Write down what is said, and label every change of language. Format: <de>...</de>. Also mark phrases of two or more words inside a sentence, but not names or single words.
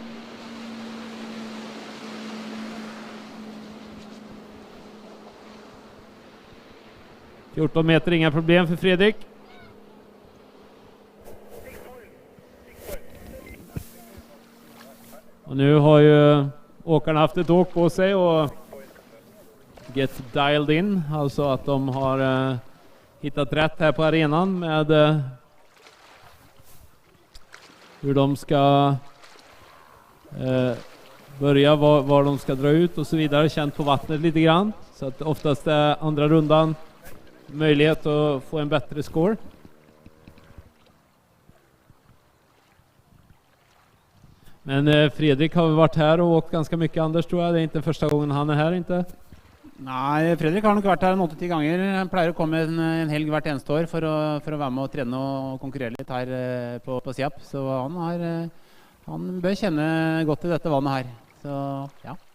<sv>$14 meter, inga problem för Fredrik. Och nu har ju åkarna haft ett åk på sig och</sv> <en>get dialed in.</en> <sv>Alltså att de har hittat rätt här på arenan med hur de ska börja, var de ska dra ut och så vidare. Känt på vattnet lite grann. Så att oftast är andra rundan möjlighet att få en bättre score. Men Fredrik har varit här och åkt ganska mycket, Anders, tror jag. Det är inte första gången han är här, inte?</sv> <no>Nei, Fredrik har nok vært her 8-10 ganger. Han pleier å komme en helg hvert eneste år for å være med og trene og konkurrere litt her på SIAP. Så han bør kjenne godt til dette vannet her. Så ja.</no>